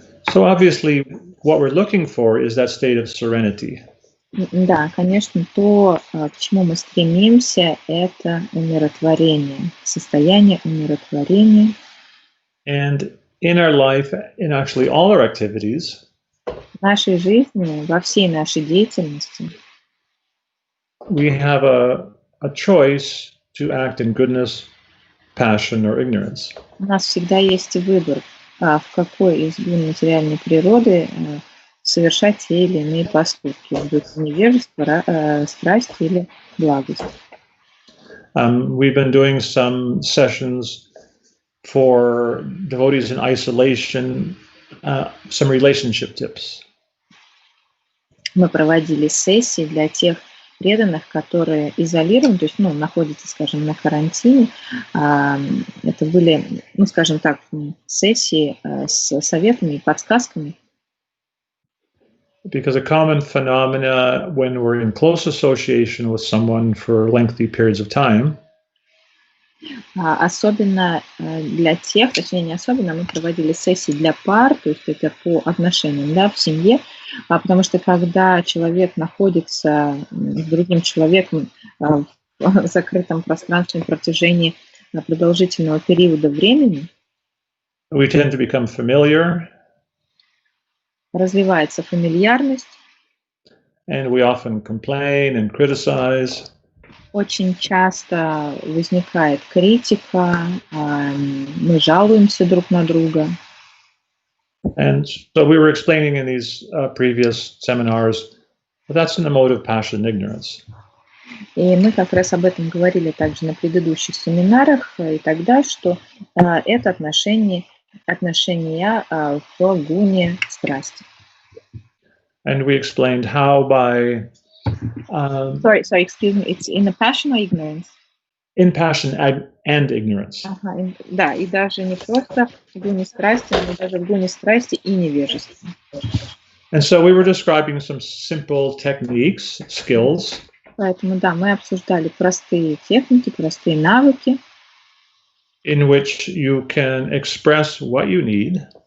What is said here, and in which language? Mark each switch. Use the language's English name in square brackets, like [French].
[English] So obviously, what we're looking for is that state of serenity. [Russian] Да, конечно, то, к чему мы стремимся, это умиротворение, состояние умиротворения. [English] And in our life, in actually all our activities, [Russian] В нашей жизни, во всей нашей деятельности, [English] we have a choice to act in goodness, passion, or ignorance. [Russian] у нас всегда есть выбор, в какой из гун материальной природы совершать те или иные поступки, будь то невежество, страсть или благость. [English] We've been doing some sessions for devotees in isolation, some relationship tips. [Russian] Мы проводили сессии для тех преданных, которые изолированы, то есть, находятся, скажем, на карантине. Это были, скажем так, сессии с советами и подсказками. [English] Because a common phenomena when we're in close association with someone for lengthy periods of time, [Russian] особенно для тех, точнее не особенно, мы проводили сессии для пар, то есть это по отношениям, да, в семье, потому что когда человек находится с другим человеком в закрытом пространстве на протяжении продолжительного периода времени, [English] we tend to become familiar, [Russian] развивается фамильярность, [English] and we often complain and criticize. [Russian] Очень часто возникает критика, мы жалуемся друг на друга. [English] And so we were explaining in these previous seminars that that's in the mode of passion and ignorance. [Russian] И мы как раз об этом говорили также на предыдущих семинарах и тогда, что это отношения в гуне страсти. [English] And we explained how by... Sorry, excuse me, it's in the passion or ignorance? in passion and ignorance. [Russian] Ага, да, и даже не просто в гуне страсти, но даже в гуне страсти и невежества. [English] And so we were describing some simple techniques, skills. [Russian] Поэтому, да, мы обсуждали простые техники, простые навыки, [English] in which you can express what you need,